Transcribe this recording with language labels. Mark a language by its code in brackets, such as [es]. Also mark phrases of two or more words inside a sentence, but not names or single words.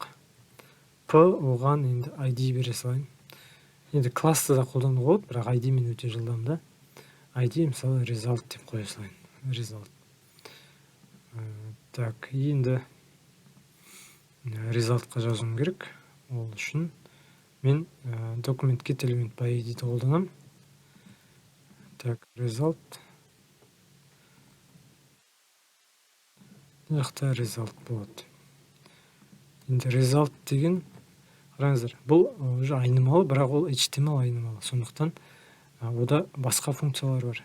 [kk] P оған енді ID бере салайын. Енді классты да қолдануға болады, бірақ ID мен өте жылдам да. ID мысалы result деп қоя салайын. Result. Так, енді resultқа жазуым керек. Ол үшін мен [en] document get element by ID-ді [kk] қолданам. Так, result. Жақта result болады. Енді result деген қараңыздар, бұл уже айнымалы, бірақ ол HTML айнымалы. Сондықтан ода басқа функциялар бар.